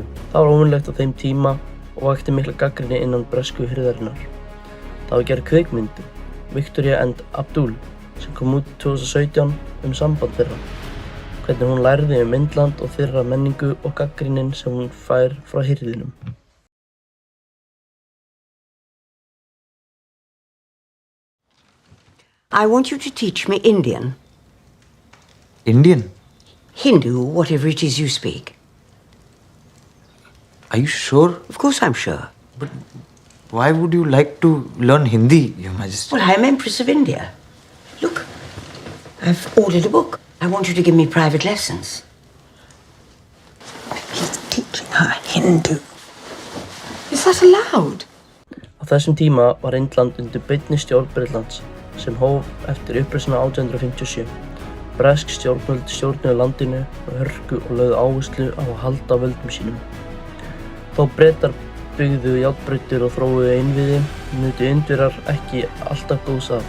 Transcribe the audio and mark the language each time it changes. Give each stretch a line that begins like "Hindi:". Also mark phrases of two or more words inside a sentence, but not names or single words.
Icelandic: Það var óvenjulegt á þeim tíma og vakti mikla gagnrýni innan bresku hirðarinnar. Það var gerð kvikmynd, Victoria and Abdul, sem kom út 2017 samband þeirra. Hvernig hún lærði Indland og þeirra menningu og gagnrýnin sem hún fær frá hirðinum.
English: I want you to teach me Indian. Indian? Hindu, whatever it is you speak. Are you sure? Of course I'm sure. But why would you like to learn Hindi, Your Majesty? Well, I'm Empress of India. Look, I've ordered a book. I want you to give me private lessons. He's teaching her Hindu. Is that allowed?
Icelandic: Á þessum tíma var Indland undir beinni stjórn Bretlands, sem hóf eftir uppreisnina 1857. Bresk stjórnvöld stjórnuðu landinu með hörku og lögðu áherslu á að halda völdum sínum. Þó Bretar byggðu járnbrautir og þróuðu innviði, nutu Indverjar ekki alltaf góðs af.